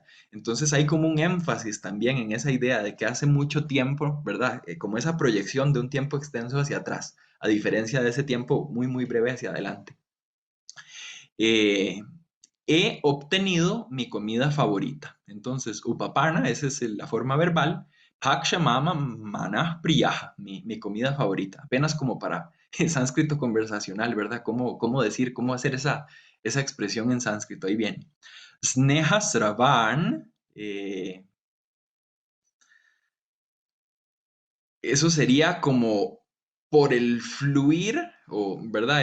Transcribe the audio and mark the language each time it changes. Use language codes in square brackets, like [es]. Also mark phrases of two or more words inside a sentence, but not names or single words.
[es] Entonces hay como un énfasis también en esa idea de que hace mucho tiempo, ¿verdad? Como esa proyección de un tiempo extenso hacia atrás, a diferencia de ese tiempo muy, muy breve hacia adelante. Eh, He obtenido mi comida favorita. Entonces, upapana, esa es la forma verbal. [sa] पक्षमम मनः प्रियः, [es] mi comida favorita. Apenas como para sánscrito conversacional, ¿verdad? ¿Cómo decir, cómo hacer esa expresión en sánscrito? Ahí viene. [sa] स्नेह स्रवन्, [es] eso sería como por el fluir, o, ¿verdad?